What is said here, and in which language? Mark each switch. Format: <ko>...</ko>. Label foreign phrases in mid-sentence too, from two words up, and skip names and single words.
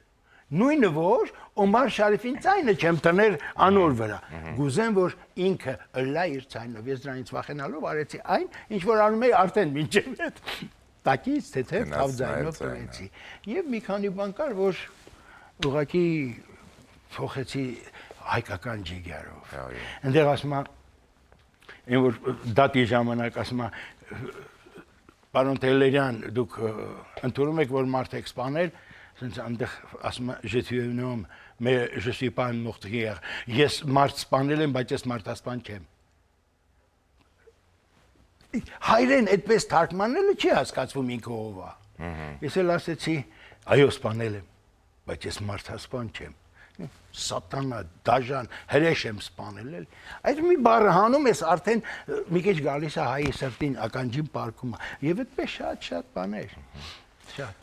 <hy>նույնը որ Օմար Շարիֆին ցայնը չեմ տներ անոր վրա, գուզեմ որ ինքը ըլլա իր ցայնով, ես դրանից վախենալով արեցի այն, ինչ որ անում էի արդեն մինչև այդ տակից թեթև թավ ձայնով տվեցի։ Եվ մի քանի բան կար, որ ուղղակի փոխեցի հայկական ջիգարով։ Այնտեղ ասում է, այն որ դատի ժամանակ ասում է, պարոն Տելերյան, դուք ընդունում եք, որ մարդ եք սպանել, ասենց այնտեղ ասում է,</hy> <fr>je suis un homme, mais je suis pas un meurtrier։</fr> <hy>Ես մարդ սպանել եմ, բայց ես մարդասպան չեմ։ Հայրեն այդպես թարգմանելը չի հասկացվում ինքը ով է։ Ես էլ ասեցի, այո, սպանել եմ, բայց ես մարդասպան չեմ։ Սատանա, դաժան, հրեշ եմ սպանել էլ։ Այդ մի բառը հանում ես արդեն մի քիչ գալիս է հայի սրտին ականջին պարկում է։ Եվ այդպես շատ բաներ։ Շատ։</hy>